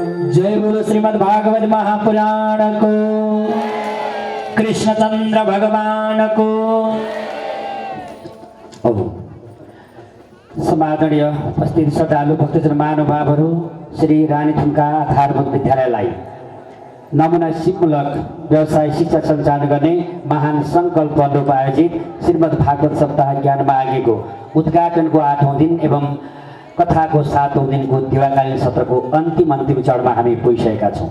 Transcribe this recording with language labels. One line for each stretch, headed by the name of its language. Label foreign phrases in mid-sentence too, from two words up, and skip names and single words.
Hindi: जय बोलो श्रीमद् भागवत महापुराण को, कृष्णचंद्र भगवान को।
Nepali: समादरणीय उपस्थित श्रद्धालु भक्तजन महानुभावहरू, श्री रानी थुम्का आधारभूत विद्यालयलाई नमुना सिपमूलक व्यवसाय शिक्षा सञ्चालन गर्ने महान सङ्कल्प अनुरूप आयोजित श्रीमद् भागवत सप्ताह ज्ञान मागेको उद्घाटनको 8औं दिन एवं कथाको 7औं दिनको दिवाकालीन सत्रको अन्तिम चरणमा हामी पुगिसकेका छौँ।